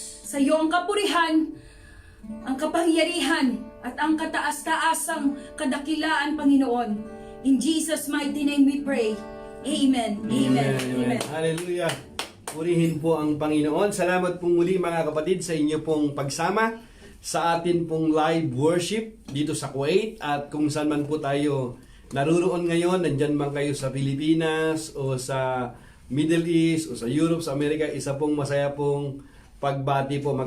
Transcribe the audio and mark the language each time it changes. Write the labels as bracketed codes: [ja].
[tl] Sa iyo ang kapurihan, ang kapangyarihan, at ang kataas-taasang kadakilaan, Panginoon. [en] In Jesus' mighty name we pray. Amen. Amen. Amen. Hallelujah. [tl] Purihin po ang Panginoon. Salamat pong muli, mga kapatid, sa inyo pong pagsama sa atin pong [en] live worship [tl] dito sa Kuwait, at kung saan man po tayo naruroon ngayon, nandyan man kayo sa Pilipinas o sa Middle East o sa Europe, sa Amerika, isa pong masaya pong pagbati po.